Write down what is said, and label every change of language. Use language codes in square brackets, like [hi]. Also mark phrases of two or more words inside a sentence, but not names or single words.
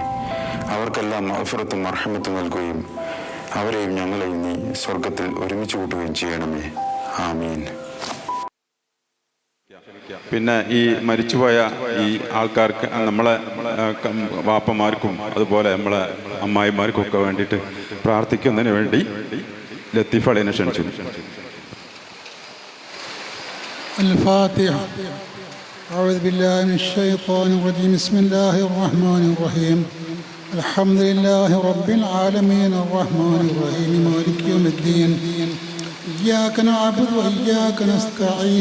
[ml] അവർക്കെല്ലാം മഗ്ഫിറത്തും മർഹമത്തും നൽകുകയും അവരെയും ഞങ്ങളെയും നീ സ്വർഗത്തിൽ ഒരുമിച്ച് കൂട്ടുകയും ചെയ്യണമേ. ആമീൻ. പിന്നെ ഈ മരിച്ചുപോയ ഈ ആൾക്കാർക്ക്, നമ്മളെ വാപ്പമാർക്കും അതുപോലെ നമ്മളെ അമ്മായിമാർക്കും ഒക്കെ വേണ്ടിയിട്ട് പ്രാർത്ഥിക്കുന്നതിന് വേണ്ടി ലത്തീഫ് അളിനെ ക്ഷണിച്ചു. [ar] الفاتحة. أعوذ بالله من الشيطان الرجيم. بسم الله الرحمن الرحيم. الحمد لله رب العالمين الرحمن الرحيم مالك يوم الدين. إياك نعبد وإياك نستعين.